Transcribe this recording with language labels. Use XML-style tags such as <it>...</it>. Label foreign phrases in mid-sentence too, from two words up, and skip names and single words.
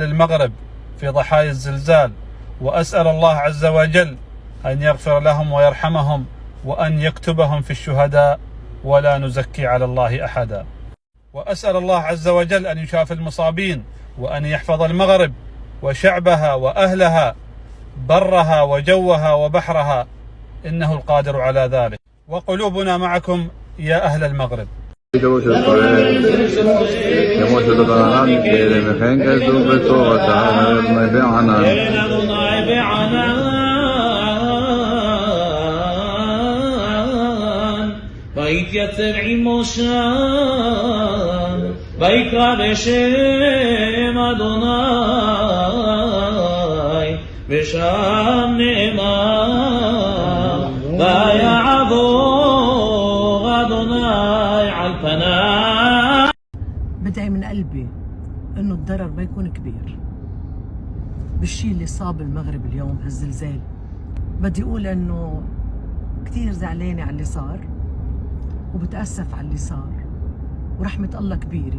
<ar>المغرب في ضحايا الزلزال، وأسأل الله عز وجل أن يغفر لهم ويرحمهم وأن يكتبهم في الشهداء، ولا نزكي على الله أحدا. وأسأل الله عز وجل أن يشافي المصابين، وأن يحفظ المغرب وشعبها وأهلها برها وجوها وبحرها، إنه القادر على ذلك. وقلوبنا معكم يا أهل المغرب.</ar> <he>ויתייצב עמו שם, ויקרא בשם אדוני, ושם נאמר, ויעבור אדוני על פניו.</he> <ar>بدعي من قلبي انه الضرر ما يكون كبير بالشيء اللي صاب المغرب اليوم هالزلزال. بدي اقول انه كثير زعلانه على اللي صار وبتأسف على اللي صار، ورحمة الله كبيرة.</ar>